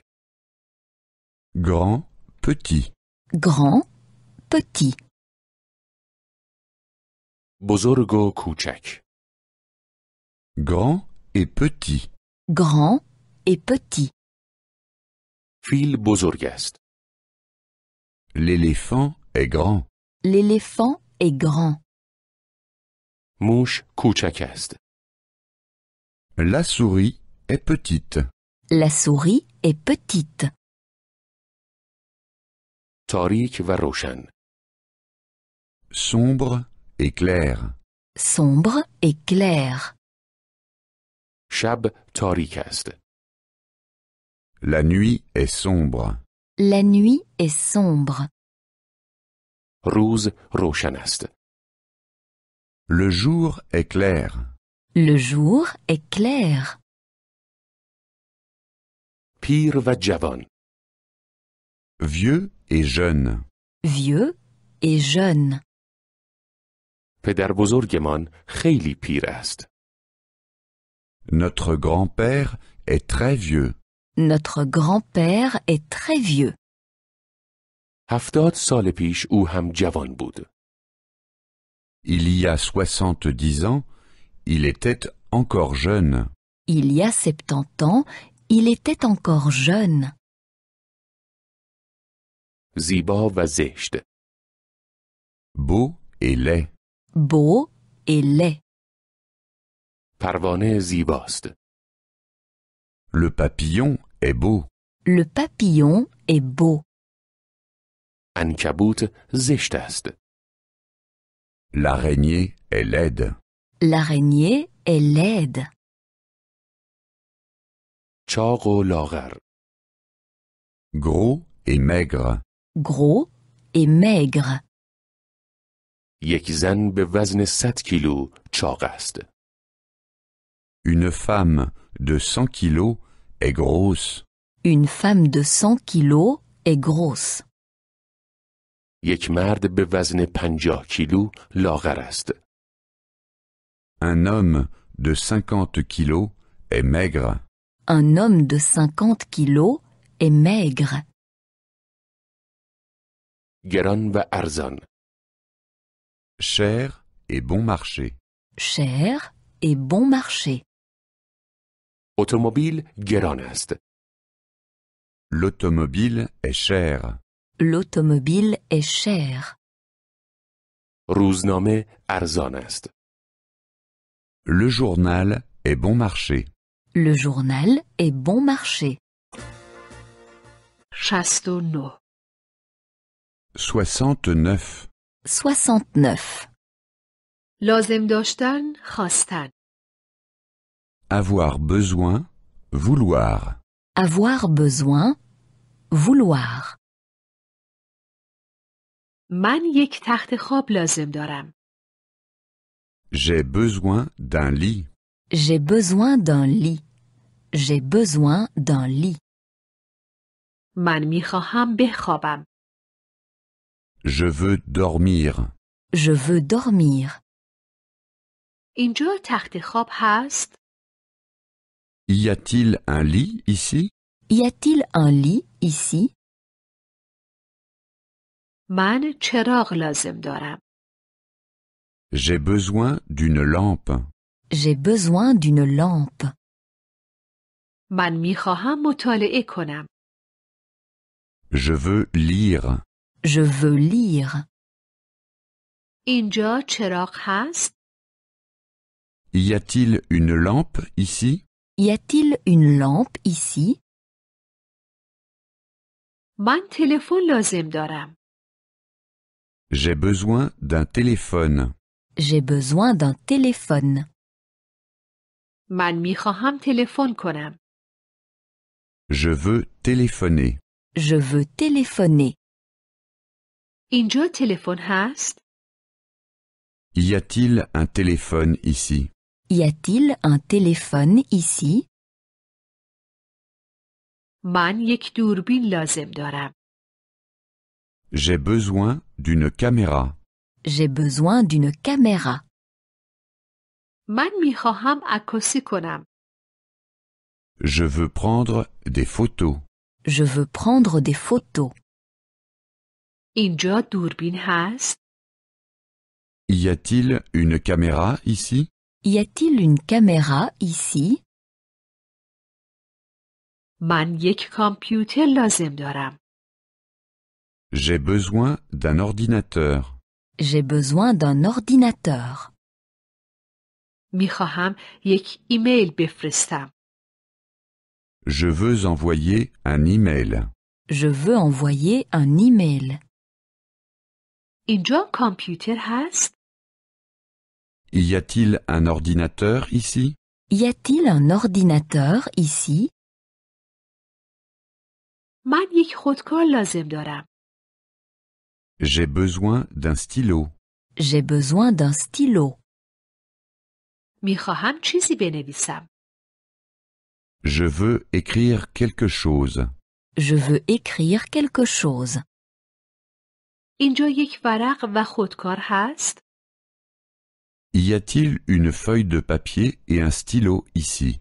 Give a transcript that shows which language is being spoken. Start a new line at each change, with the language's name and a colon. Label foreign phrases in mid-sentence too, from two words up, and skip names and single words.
French: Grand, petit. Grand, petit.
Persian: بزرگ و کوچک
French: Grand et petit. Grand et petit.
Persian: فیل بزرگ است
French: L'éléphant est grand. L'éléphant est grand.
Persian: موش کوچک است
French: La souris est petite. La souris est petite.
Persian: تاریک و روشن
French: Sombre et clair. Sombre et clair.
Persian: شب تاریک است
French: La nuit est sombre. La nuit est sombre.
Persian: روز روشن است
French: Le jour est clair. Le jour est clair.
Persian: پیر و جوان
French: Vieux et jeune. Vieux et jeune.
Persian: پدر بزرگمان خیلی پیر است
French: Notre grand-père est très vieux. Notre grand-père est très vieux.
Persian: 70 سال پیش او هم جوان بود
French: Il y a 70 ans, il était encore jeune. Il y a 70 ans, il était encore jeune.
Persian: زیبا و زشت
French: Beau et laid. Beau et laid.
Persian: پروانه زیباست
French: Le papillon est beau. Le papillon est beau.
Persian: عنکبوت زشت است.
French: L'araignée est laide. L'araignée est laide.
Persian: چاق و لاغر.
French: Gros et maigre. Gros et maigre.
Persian: یک زن به وزن 100 کیلو چاق است.
French: Une femme de 100 kilos est grosse. Une femme de 100 kilos est grosse.
Persian: یک مرد به وزن 50 کیلو لاغر است.
French: Un homme de 50 kilos est maigre. Un homme de 50 kilos est maigre.
Persian: گران و ارزان.
French: Cher et bon marché. Cher et bon marché.
Persian: اتومبیل گران است.
French: L'automobile est chère. L'automobile est chère.
Persian: روزنامه ارزان است.
French: Le journal est bon marché. Le journal est bon marché. 69 69. 69.
Persian: لازم داشتن خواستن
French: Avoir besoin, vouloir. Avoir besoin, vouloir.
Persian: من یک تخت خواب لازم دارم
French: J'ai besoin d'un lit. J'ai besoin d'un lit. J'ai besoin d'un lit.
Persian: من میخواهم بخوابم
French: Je veux dormir. Je veux dormir.
Persian: اینجا تخت خواب هست
French: Y a-t-il un lit ici? Y a-t-il un lit ici?
Persian: من چراغ لازم دارم
French: J'ai besoin d'une lampe. J'ai besoin d'une lampe.
Persian: من میخواهم مطالعه کنم
French: Je veux lire. Je veux lire.
Persian: اینجا چراغ هست
French: Y a-t-il une lampe ici? Y a-t-il une lampe ici?
Persian: من تلفن لازم دارم
French: J'ai besoin d'un téléphone. J'ai besoin d'un téléphone.
Persian: من میخواهم تلفن کنم
French: Je veux téléphoner. Je veux téléphoner.
Persian: اینجا تلفن هست
French: Y a-t-il un téléphone ici? Y a-t-il un téléphone ici?
Persian: من یک دوربین لازم دارم
French: J'ai besoin d'une caméra. J'ai besoin d'une caméra.
Persian: من میخواهم عکاسی کنم
French: Je veux prendre des photos. Je veux prendre des photos.
Persian: اینجا دوربین هست
French: Y a-t-il une caméra ici? Y a-t-il une caméra ici?
Persian: من یک کامپیوتر لازم دارم
French: J'ai besoin d'un ordinateur. J'ai besoin d'un ordinateur.
Persian: میخواهم یک ایمیل بفرستم
French: Je veux envoyer un email. Je veux envoyer un email.
Persian: اینجا کامپیوتر هست
French: Y a-t-il un ordinateur ici? Y a-t-il un ordinateur ici?
Persian: من یک خودکار لازم دارم
French: J'ai besoin d'un stylo. J'ai besoin d'un stylo.
Persian: میخواهم چیزی بنویسم
French: Je veux écrire quelque chose. Je veux écrire quelque chose.
Persian: اینجا یک ورق و خودکار هست
French: Y a-t-il une feuille de papier et un stylo ici?